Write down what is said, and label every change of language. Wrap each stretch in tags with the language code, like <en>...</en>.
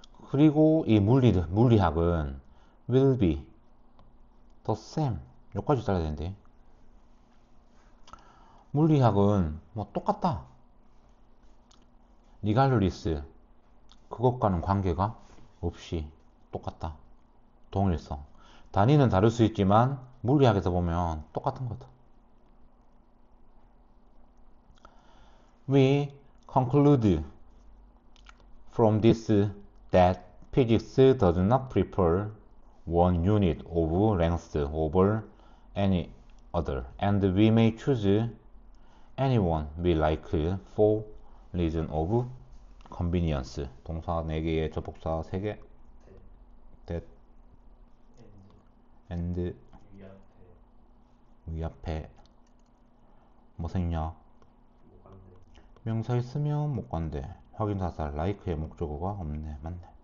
<ko>그리고 이 물리학은</ko> <en>will be the same</en> <ko>여기까지 따라야 되는데, 물리학은 똑같다. regardless 그것과는 관계가 없이 똑같다. 동일성. 단위는 다를 수 있지만 물리학에서 보면 똑같은 거다.</ko> <en>We conclude from this that physics does not prefer one unit of length over any other, and we may choose anyone we like for reason of convenience.</en> <ko>동사 4개의 접속사 3개. that and 위앞에 뭐 생략. 명사 있으면 못 간대. 확인사살 like의 목적어가 없네. 맞네.</ko>